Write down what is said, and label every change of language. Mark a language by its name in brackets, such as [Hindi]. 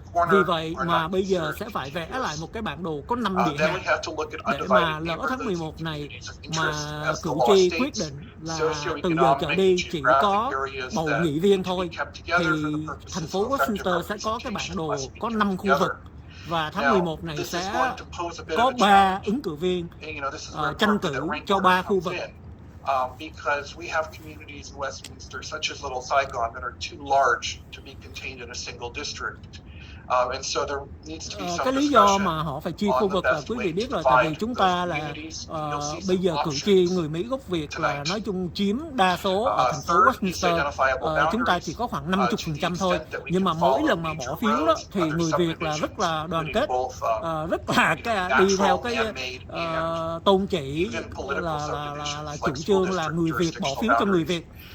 [Vietnamese] Vì vậy mà bây giờ sẽ phải vẽ lại một cái bản đồ có 5 địa hạt để mà lỡ tháng 11 này mà cử tri quyết định là từ giờ trở đi chỉ có bầu nghị viên thôi thì thành phố Westminster sẽ có cái bản đồ có 5 khu vực và tháng 11 này sẽ có 3 ứng cử viên tranh cử cho 3 khu vực. [English] Because we have communities in Westminster, such as Little Saigon, that are too large to be contained in a single district. And so there needs to be some [Vietnamese] cái lý do mà họ phải chia khu vực là quý vị biết rồi, tại vì chúng ta là bây giờ cử tri người Mỹ gốc Việt là nói chung chiếm đa số ở thành phố Westminster. Chúng ta chỉ có khoảng 50% thôi, nhưng mà mỗi lần mà bỏ phiếu đó thì người Việt là rất là đoàn kết, rất là đi theo cái tôn chỉ là chủ trương là người Việt bỏ phiếu cho người Việt.